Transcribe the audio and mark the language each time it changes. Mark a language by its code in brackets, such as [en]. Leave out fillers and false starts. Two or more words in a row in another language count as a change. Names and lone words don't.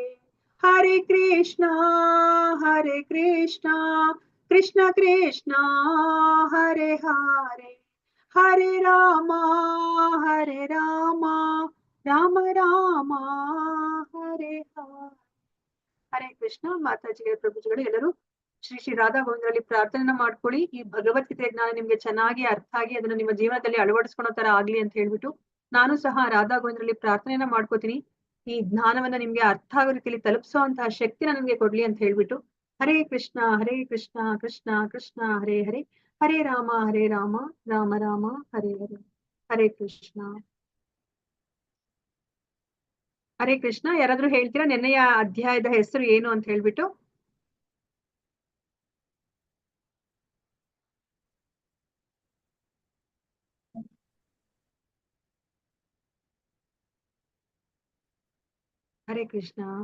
[sa] ಹರೇ ಕೃಷ್ಣ ಕೃಷ್ಣ ಕೃಷ್ಣ ಹರೇ ಹರೇ, ಹರೇ ರಾಮ ರಾಮ ರಾಮ ಹರೇ ಹರೇ. ಹರೇ ಕೃಷ್ಣ. [kn] ಮಾತಾಜಿಗಳ ಪ್ರಭುಜಿಗಳು ಎಲ್ಲರೂ ಶ್ರೀ ಶ್ರೀ ರಾಧಾ ಗೋವಿಂದರಲ್ಲಿ ಪ್ರಾರ್ಥನೆ ಮಾಡ್ಕೊಳ್ಳಿ. ಈ ಭಗವದ್ಗೀತೆ ಜ್ಞಾನ ನಿಮ್ಗೆ ಚೆನ್ನಾಗಿ ಅರ್ಥ ಆಗಿ ಅದನ್ನ ನಿಮ್ಮ ಜೀವನದಲ್ಲಿ ಅಳವಡಿಸ್ಕೊಳೋ ತರ ಆಗ್ಲಿ ಅಂತ ಹೇಳ್ಬಿಟ್ಟು ನಾನು ಸಹ ರಾಧಾ ಗೋವಿಂದರಲ್ಲಿ ಪ್ರಾರ್ಥನೆಯನ್ನ ಮಾಡ್ಕೋತೀನಿ. ಈ ಜ್ಞಾನವನ್ನ ನಿಮ್ಗೆ ಅರ್ಥ ಆಗೋ ರೀತಿಯಲ್ಲಿ ತಲುಪಿಸುವಂತಹ ಶಕ್ತಿನ ನಿಮ್ಗೆ ಕೊಡ್ಲಿ ಅಂತ ಹೇಳ್ಬಿಟ್ಟು [sa] ಹರೇ ಕೃಷ್ಣ ಕೃಷ್ಣ ಕೃಷ್ಣ ಹರೇ ಹರೇ, ಹರೇ ರಾಮ ರಾಮ ರಾಮ ಹರೇ ಹರೇ. ಹರೇ ಕೃಷ್ಣ. ಹರೇ ಕೃಷ್ಣ. [kn] ಯಾರಾದ್ರೂ ಹೇಳ್ತೀರಾ ನೆನ್ನೆಯ ಅಧ್ಯಾಯದ ಹೆಸರು ಏನು ಅಂತ ಹೇಳ್ಬಿಟ್ಟು? [sa] ಹರೇ ಕೃಷ್ಣ.